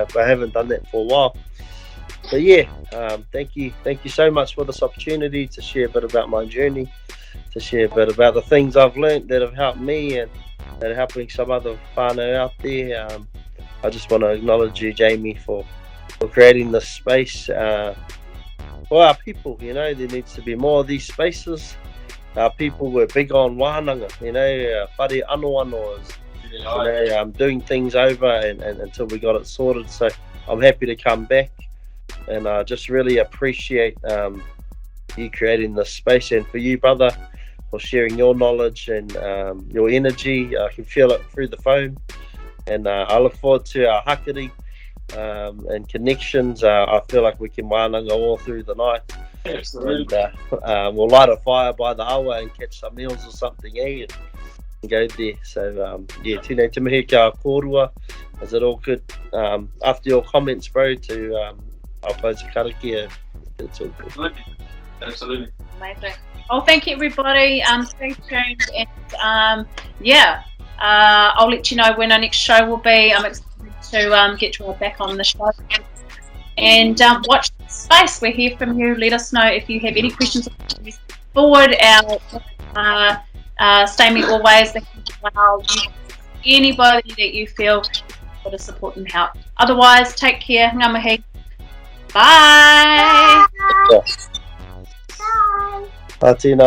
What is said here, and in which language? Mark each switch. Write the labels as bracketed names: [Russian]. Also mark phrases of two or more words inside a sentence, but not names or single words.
[English] But I haven't done that for a while. But yeah, thank you so much for this opportunity to share a bit about my journey, to share a bit about the things I've learned that have helped me and that are helping some other whānau out there. I just want to acknowledge you, Jamie, for creating this space for our people. There needs to be more of these spaces. Our people were big on wānanga, [Māori] whare anō anō, [English] doing things over and until we got it sorted. So I'm happy to come back, and I just really appreciate you creating this space, and for you, brother, for sharing your knowledge and your energy. I can feel it through the phone, and I look forward to our hakari and connections. I feel like we can wānanga all through the night. Absolutely. And we'll light a fire by the awa and catch some meals or something, and go there. [Māori] So tēnei te mihi kia kōrua. [English] Is it all good? After your comments, bro, to I'll close the karakia. It's all good. Absolutely. Amazing. Oh, thank you, everybody. Stay tuned, and I'll let you know when our next show will be. I'm excited to get you all back on the show, and watch the space. We'll hear from you. Let us know if you have any questions. Forward our StayMe Always. Anybody that you feel for the support and help. Otherwise, take care. [Māori] Ngā mihi. [English] Bye. Bye. Bye.